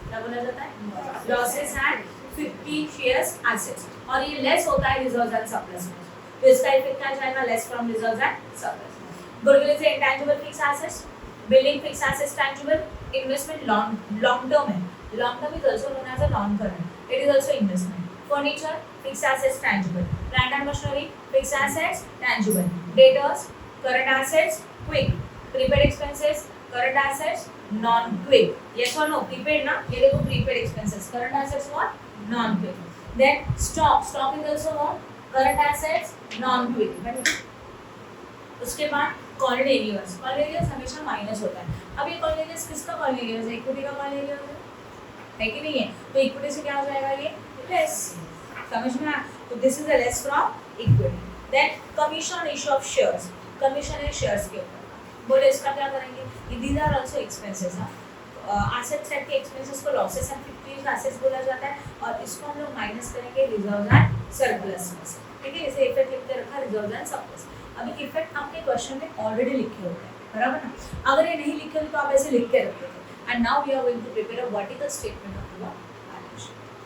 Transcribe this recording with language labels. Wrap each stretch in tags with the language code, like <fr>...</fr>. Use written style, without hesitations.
<hi>क्या बोला जाता है, लॉसेस एंड फिक्टिशियस एसेट्स, और ये लेस होता है रिजर्व्स एंड सरप्लस में, तो इसका इफेक्ट क्या जाएगा, less from reserves and surplus.</hi> <en>Goodwill is intangible fixed assets, building fixed assets tangible, investment long term है, long term is also known as a non current, it is also investment. Furniture, fixed assets tangible, plant and machinery, fixed assets tangible, debtors, current assets quick, prepaid expenses, current assets non quick, yes or no, prepaid</en> <hi>ना, ये देखो</hi> <en>prepaid expenses, current assets what, non quick. Then stock is also what, current assets non quick.</en> <hi>उसके बाद Cornelius हमेशा minus होता है। अब ये कॉर्नेलियस किसका कॉर्नेलियस है, इक्विटी का कॉर्नेलियस है कि नहीं है, तो इक्विटी से क्या हो जाएगा, ये लेस, समझ में आया, तो</hi> <en>This is a less from equity.</en> <hi>Then commission issue of shares, commission है शेयर्स के ऊपर, बोले इसका क्या करेंगे,</hi> <en>These are also expenses.</en> <hi>Asset side के एक्सपेंसेस को लॉसेस एंड फिक्टिशियस एसेट्स बोला जाता है, और इसको हम लोग माइनस करेंगे रिजर्व्स एंड सरप्लस में से, ठीक है। इसे इफेक्ट लिख के रखा रिजर्व्स एंड सरप्लस। अभी इफेक्ट आपके क्वेश्चन में ऑलरेडी लिखे होते हैं, बराबर ना, अगर ये नहीं लिखे होते तो आप ऐसे लिख के रखते थे।</hi> <en>And now we are going to prepare a vertical statement of your balance sheet.</en>